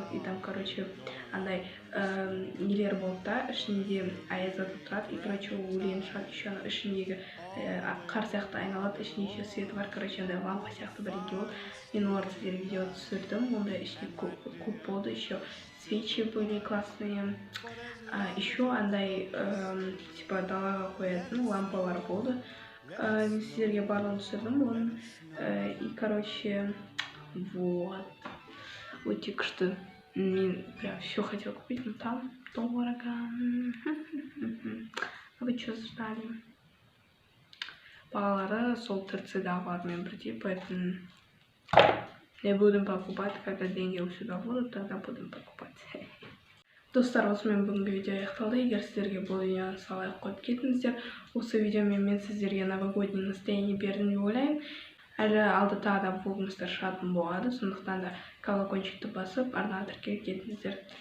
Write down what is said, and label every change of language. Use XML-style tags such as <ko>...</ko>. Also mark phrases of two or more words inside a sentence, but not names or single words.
<ru>И там, короче,</ru> <kk>андай нелер болды да, ішінде аяз ата тұрады.</kk> <ru>И, короче,</ru> <kk>өлең шығады, еще ішіндегі қар сияқты айналады, ішінде</kk> <ru>еще свет</ru> <kk>бар. Короче, андай лампа сияқты бірге болды. Мен оларды сіздерге видео түсірдім, онда ішінде көп болды.</kk> <ru>Еще свечи были классные.</ru> <kk>Еще андай, типа, далаға қоятын лампалар болды. Мен сіздерге барлығын түсірдім.</kk> <ru>И, короче, вот.</ru> <kk>Өте күшті.</kk> <ru>Мен прям все хотела купить, но там дорого. А вы что ждали?</ru> <kk>Бағалары сол ТРЦ-дағы бармен бірдей,</kk> <ru>поэтому Не будем покупать, когда деньги у себя будут, тогда будем покупать.</ru> <kk>Достар, осымен бүгінгі видео аяқталды. Егер сіздерге бұл видеоны салайық қойып кетіңіздер. Осы видеомен мен сіздерге</kk> <ru>новогодний настроение</ru> <kk>бердім деп ойлаймын. Әлі алда тағы да влогымыздар шығатын болады. Сондықтан да колокольчикті басып, арнаға тіркеліп кетіңіздер.</kk>